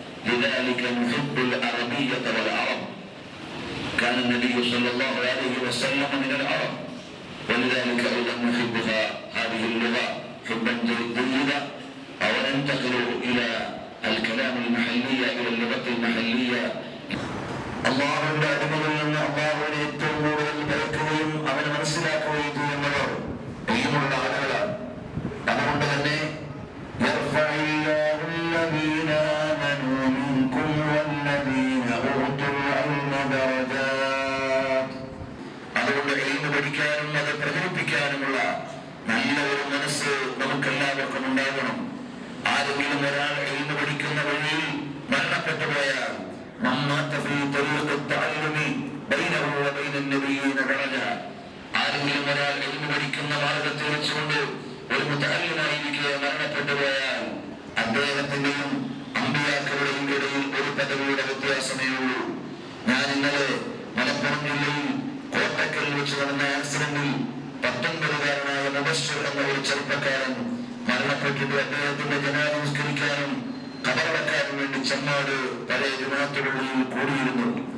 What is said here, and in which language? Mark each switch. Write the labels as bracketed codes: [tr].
[ar] لذلك نحب العربية والعرب، كان النبي صلى الله عليه وسلم من العرب، ولذلك أيضا نحبها هذه اللغة حبا جيدا. أو ننتقل إلى الكلام المحلي، إلى اللغة المحلية. اللهم أدمنا الله [ml] ഏറ്റവും ബലക്കുകയും അവനെ മനസ്സിലാക്കുകയും ചെയ്യുന്നവർ ദൈവമുള്ള ആളുകളാണ്. അതുകൊണ്ട് തന്നെ [ar] يرفع الله الذين آمنوا منكم والذين أوتوا العلم درجات. [ml] അതുകൊണ്ട് ഇൽമു പഠിക്കാനും അത് പ്രചരിപ്പിക്കാനുമുള്ള നല്ല ഒരു മനസ്സ് നമുക്കെല്ലാവർക്കും ഉണ്ടാകണം. ആരെങ്കിലും ഒരാൾ ഇൽമു പഠിക്കുന്ന വഴിയിൽ മരണപ്പെട്ടു പോയാൽ [ar] من مات في طريق التعلم بينه وبين النبيين درجة. ആ [ml] ആരെങ്കിലും ഒരാൾ എഴുതി പഠിക്കുന്ന മാർഗത്തിൽ വെച്ചുകൊണ്ട് ഒരു മുതഅല്ലിമായിരിക്കെ മരണപ്പെട്ടു പോയാൽ അദ്ദേഹത്തിന്റെയും അമ്പിയാക്കളുടെയും ഇടയിൽ ഒരു പദവിയുടെ വ്യത്യാസമേ ഉള്ളൂ. ഞാൻ ഇന്നലെ മലപ്പുറം ജില്ലയിൽ കോട്ടക്കൽ വെച്ച് നടന്ന ആക്സിഡന്റിൽ 19-കാരനായ മുബശ്ശിർ എന്ന ഒരു ചെറുപ്പക്കാരൻ മരണപ്പെട്ടിട്ട് അദ്ദേഹത്തിന്റെ ജനാസ നിസ്കരിക്കാനും ഖബറടക്കാനും വേണ്ടി ചെമ്മാട് പഴയ ജുമാഅത്ത് പള്ളിയിൽ കൂടിയിരുന്നു.